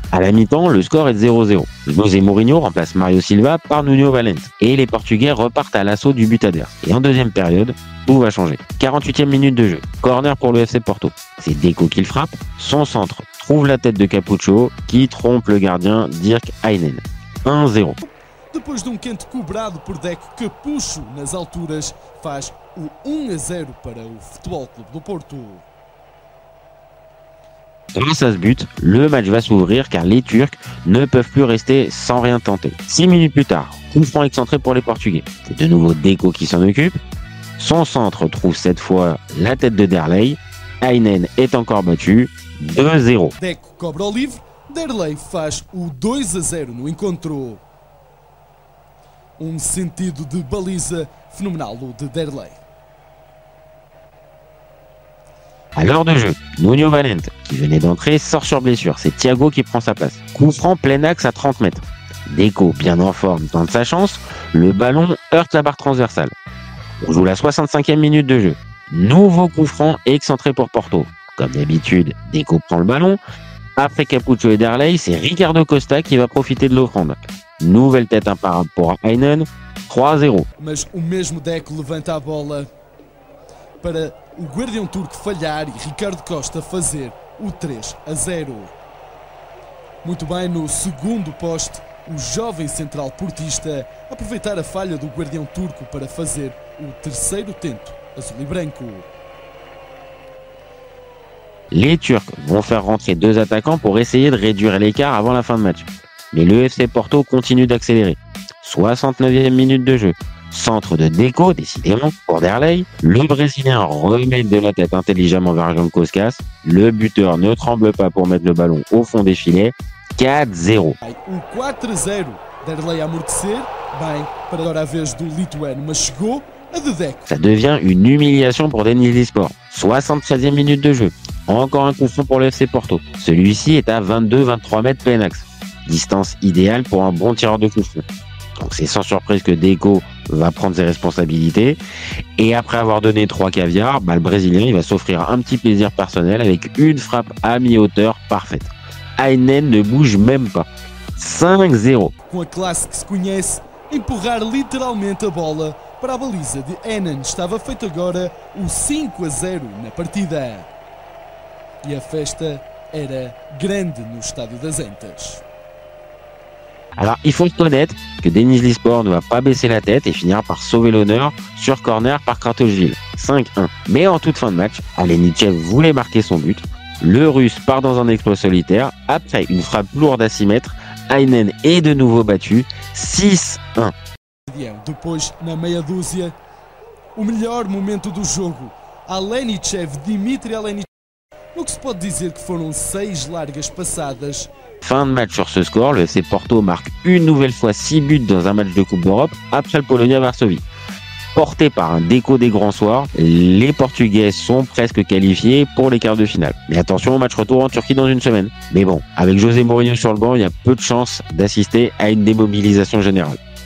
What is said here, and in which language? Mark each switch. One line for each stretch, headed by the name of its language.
French: À la mi-temps, le score est de 0-0. José Mourinho remplace Mario Silva par Nuno Valente et les Portugais repartent à l'assaut du but adverse. Et en deuxième période, tout va changer. 48e minute de jeu, corner pour le FC Porto. C'est Deco qui le frappe, son centre trouve la tête de Capucho qui trompe le gardien Dirk Aynen. 1-0.
Portuguese: Depois de canto cobrado por Deco Capucho nas alturas, faz o 1-0 para o Futebol Clube do Porto.
French: Grâce à ce but, le match va s'ouvrir car les Turcs ne peuvent plus rester sans rien tenter. 6 minutes plus tard, coup franc excentré pour les Portugais. C'est de nouveau Deco qui s'en occupe. Son centre trouve cette fois la tête de Derlei. Aynen est encore battu. 2-0.
Portuguese: Deco cobra o livre, Derlei faz o 2-0 no encontro. Sentido de baliza fenomenal de Derlei.
French: À l'heure de jeu, Nuno Valente, qui venait d'entrer, sort sur blessure. C'est Thiago qui prend sa place. Coup franc plein axe à 30 mètres. Deco, bien en forme, tente sa chance. Le ballon heurte la barre transversale. On joue la 65e minute de jeu. Nouveau coup franc excentré pour Porto. Comme d'habitude, Deco prend le ballon. Après Capucho et Derlei, c'est Ricardo Costa qui va profiter de l'offrande. Nouvelle tête imparable pour Aynen, 3-0.
Portuguese: Mas o mesmo Deco levanta a bola para o guardião turco falhar e Ricardo Costa fazer o 3-0. Muito bem no segundo poste, o jovem central portista aproveitar a falha do guardião turco para fazer o terceiro tento azul e branco.
French: Les Turcs vont faire rentrer 2 attaquants pour essayer de réduire l'écart avant la fin de match. Mais le FC Porto continue d'accélérer. 69e minute de jeu. Centre de Deco, décidément, pour Derlei. Le Brésilien remet de la tête intelligemment vers Jankowskas. Le buteur ne tremble pas pour mettre le ballon au fond des filets. 4-0.
Portuguese: O 4-0. Derlei a amortecer. Bem, para agora a vez do lituano, mas chegou a de Deco.
French: Ça devient une humiliation pour Denizlispor. 73e minute de jeu. Encore un coup franc pour le FC Porto. Celui-ci est à 22-23 mètres plein axe. Distance idéale pour un bon tireur de coup franc. Donc c'est sans surprise que Deco va prendre ses responsabilités. Et après avoir donné 3 caviars, le Brésilien il va s'offrir un petit plaisir personnel avec une frappe à mi-hauteur parfaite. Aynen ne bouge même pas. 5-0.
Portuguese: Com a classe que se conhece, empurrar literalmente a bola para a baliza de Aynen. Estava feito agora o 5-0 na partida. E a festa era grande no Estádio das Antas.
French: Alors, il faut reconnaître que Denizlispor ne va pas baisser la tête et finira par sauver l'honneur sur corner par Kratochvili. 5-1. Mais en toute fin de match, Alenichev voulait marquer son but. Le Russe part dans un exploit solitaire. Après une frappe lourde à 6 mètres, Aynen est de nouveau battu. 6-1.
Portuguese: Depois, na meia dúzia, o melhor momento do jogo. Alenichev, Dimitri Alenichev. No que se pode dizer que foram 6 largas passadas.
French: Fin de match sur ce score, le FC Porto marque une nouvelle fois 6 buts dans un match de Coupe d'Europe après le Polonia-Varsovie. Porté par un Deco des grands soirs, les Portugais sont presque qualifiés pour les quarts de finale. Mais attention au match retour en Turquie dans une semaine. Mais bon, avec José Mourinho sur le banc, il y a peu de chances d'assister à une démobilisation générale.